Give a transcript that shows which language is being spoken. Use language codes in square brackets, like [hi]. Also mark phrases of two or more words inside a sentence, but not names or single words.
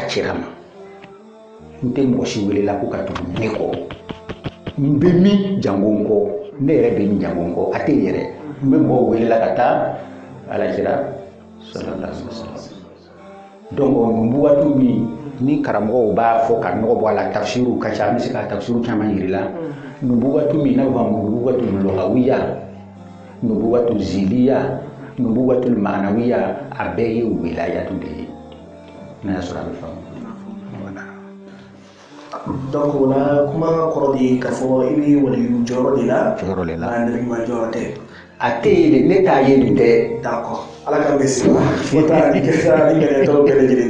[bm] kira ma n tɛ mɔgɔ si welela ko ka tugu ne kɔ n bɛ min jango n kɔ ne yɛrɛ bɛ min jango n kɔ a tɛ yɛrɛ n bɛ mɔgɔw welela ka taa ala kira [ar] صلى الله عليه وسلم [bm] donc nin waati min ni karamɔgɔw b'a fɔ ka nɔgɔ bɔ a la tafsiru ka ca an bɛ se ka tafsiru caman yiri la nubuwatu min n'a bɛ fɔ a ma [ar] نبوة لغوية نبوة ظلية نبوة معنوية [bm] a bɛɛ ye wilayatu de ye n'a y'a sɔrɔ a bɛ faamu. donc o la kuma kɔrɔ de ye k'a fɔ i bɛ waliyu jɔyɔrɔ de la nka nabima jɔyɔrɔ tɛ. a tɛ yen de ne t'a ye nin tɛ. d'accord ala k'an bɛ se wa fo taa ni gɛlɛyatɔ bɛɛ lajɛlen na.